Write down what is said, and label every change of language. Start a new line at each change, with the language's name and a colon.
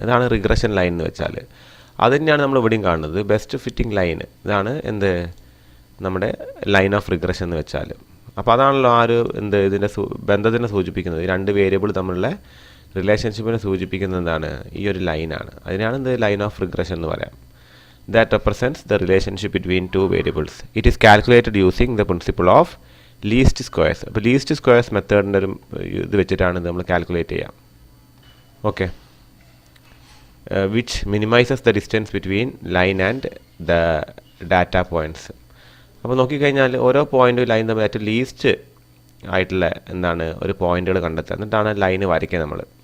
Malayalam: ഇതാണ് regression line എന്ന് വെച്ചാൽ. അത് തന്നെയാണ് നമ്മൾ ഇവിടെയും കാണുന്നത്, ബെസ്റ്റ് ഫിറ്റിംഗ് ലൈൻ. ഇതാണ് എന്ത് നമ്മുടെ ലൈൻ ഓഫ് റിഗ്രഷൻ എന്ന് വെച്ചാൽ. അപ്പോൾ അതാണല്ലോ ആ ഒരു ഇതിൻ്റെ ബന്ധത്തിനെ സൂചിപ്പിക്കുന്നത്. ഈ രണ്ട് വേരിയബിൾ തമ്മിലുള്ള റിലേഷൻഷിപ്പിനെ സൂചിപ്പിക്കുന്നത് എന്താണ്? ഈ ഒരു ലൈനാണ്. അതിനാണ് ലൈൻ ഓഫ് റിഗ്രഷൻ എന്ന് പറയാം.
English: That represents the relationship between two variables. It is calculated using the principle of least squares.
Malayalam: അപ്പോൾ ലീസ്റ്റ് സ്ക്വയർസ് മെത്തേഡിൻ്റെ ഒരു ഇത് വെച്ചിട്ടാണ് നമ്മൾ കാൽക്കുലേറ്റ് ചെയ്യാം. Okay.
English: Which minimises the distance between line and the data points.
Malayalam: അപ്പോൾ നോക്കിക്കഴിഞ്ഞാൽ ഓരോ പോയിൻറ്റും ലൈൻ തമ്മിൽ ഏറ്റവും ലീസ്റ്റ് ആയിട്ടുള്ള എന്താണ് ഒരു പോയിന്റുകൾ കണ്ടെത്തുക, എന്നിട്ടാണ് ലൈന് വരയ്ക്കുക നമ്മൾ.